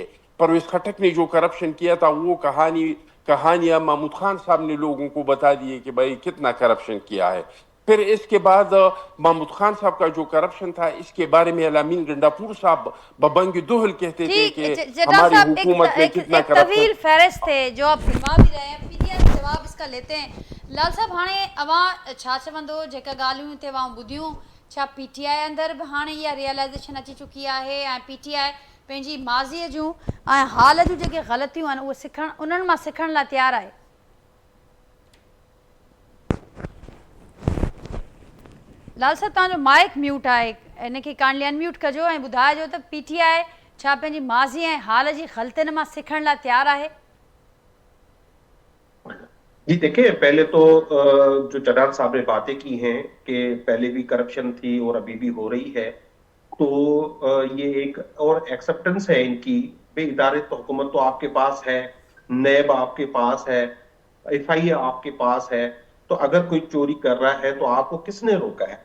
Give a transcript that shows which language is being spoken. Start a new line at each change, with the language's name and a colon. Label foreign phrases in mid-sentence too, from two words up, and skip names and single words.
Urdu: پرویز خٹک نے جو کرپشن کیا تھا وہ کہانیاں محمود خان صاحب نے لوگوں کو بتا دیے کہ بھائی کتنا کرپشن کیا ہے. پھر اس کے بعد محمود خان صاحب کا جو کرپشن تھا اس کے بارے میں علامین گنڈاپور صاحب ببنگ دوہل کہتے تھے کہ ہماری حکومت میں کتنا ایک طویل فہرست تھے جو آپ گنوا بھی رہے ہیں. پی ٹی آئی جواب اس کا لیتے ہیں.
Sindhi: لال صاحب هاڻي اوهان ڇا چوندو جيڪا ڳالهيون هتي اوهان ٻڌيون، ڇا پي ٽي آءِ اندر به هاڻي اها رئلائيزيشن اچي چڪي آهي ۽ پي ٽي آءِ پنهنجي ماضيءَ جون ۽ حال جون جيڪي غلطيون آهن اهي انهن مان سکڻ لاءِ تيار آهي? لال صاحب توهانجو مائڪ ميوٽ آهي، انکي ڪائنڊلي انميوٽ ڪجو ۽ ٻڌائجو ته پي ٽي آءِ ڇا پنهنجي ماضي ۽ حال جي غلطين مان سکڻ لاءِ تيار آهي?
Urdu: جی دیکھیے، پہلے تو جو چڑھان صاحب نے باتیں کی ہیں کہ پہلے بھی کرپشن تھی اور ابھی بھی ہو رہی ہے، تو یہ ایک اور ایکسیپٹینس ہے انکی. بے ادارے تو حکومت تو آپکے پاس ہے، نیب آپکے پاس ہے، FIA آپکے پاس ہے، تو اگر کوئی چوری کر رہا ہے تو آپکو کسنے روکا ہے?